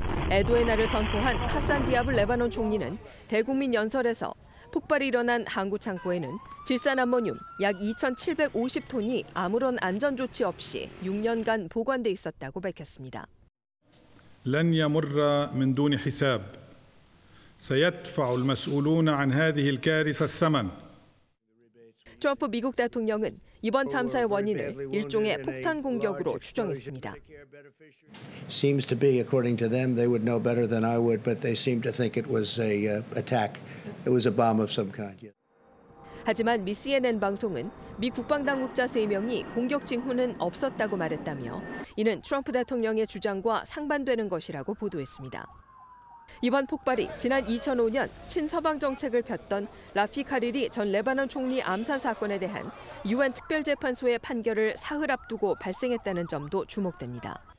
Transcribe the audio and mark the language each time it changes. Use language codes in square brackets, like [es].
[ko] 애도의 날을 선포한 하산 디아브 레바논 총리는 대국민 연설에서 폭발이 일어난 항구 창고에는 질산 암모늄 약 2,750톤이 아무런 안전 조치 없이 6년간 보관돼 있었다고 밝혔습니다. [ar] لن يمر من دون حساب. سيدفع المسؤولون عن هذه الكارثة الثمن. [ko] 트럼프 미국 대통령은 이번 참사의 원인을 일종의 폭탄 공격으로 추정했습니다. [en] Seems to be, according to them, they would know better than I would, but they seem to think it was a attack. It was a bomb of some kind. [ko] 하지만 미 CNN 방송은 미 국방당국자 3명이 공격 징후는 없었다고 말했다며 이는 트럼프 대통령의 주장과 상반되는 것이라고 보도했습니다. 이번 폭발이 지난 2005년 친서방 정책을 폈던 라피 카리리 전 레바논 총리 암살 사건에 대한 유엔 특별재판소의 판결을 사흘 앞두고 발생했다는 점도 주목됩니다.